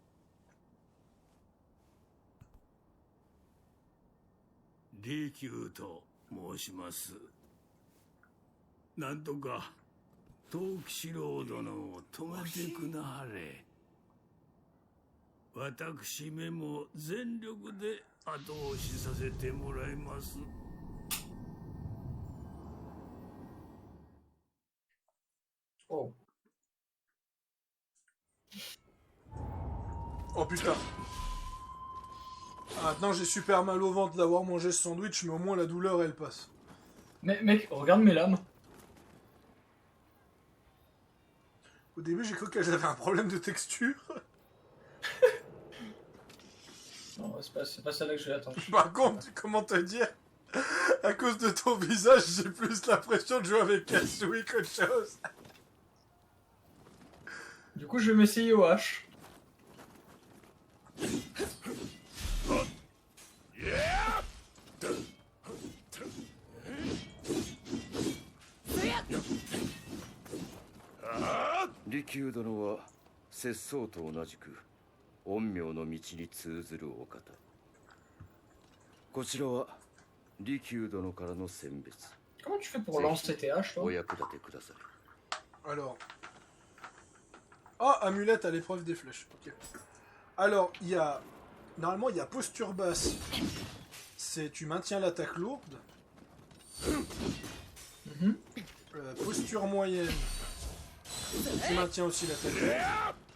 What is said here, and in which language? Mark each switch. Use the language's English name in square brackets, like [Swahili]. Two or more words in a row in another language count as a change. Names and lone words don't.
[Japanese] 利休と申します。なんとか藤吉郎殿を止めてくなはれ。私めも全力で後押しさせてもらいます。 Oh. [French] Oh putain. Ah, maintenant j'ai super mal au ventre d'avoir mangé ce sandwich, mais au moins la douleur elle passe. Mais mec, regarde mes lames. Au début j'ai cru qu'elles avaient un problème de texture. Non, c'est pas celle-là que je vais attendre. Par contre, comment te dire, à cause de ton visage, j'ai plus l'impression de jouer avec Katsui qu'autre chose. Du coup, je vais m'essayer au H. [Japanese] 利休殿は節操と同じく陰陽の道に通ずるお方。こちらは利休殿からの選別。 [French] Comment tu fais pour lancer tes haches, お toi? [Japanese] 役立てください。 [French] Alors. Ah, amulette à l'épreuve des flèches. Ok. Alors, il y a... Normalement, il y a posture basse. C'est tu maintiens l'attaque lourde. Posture moyenne. Tu maintiens aussi l'attaque lourde.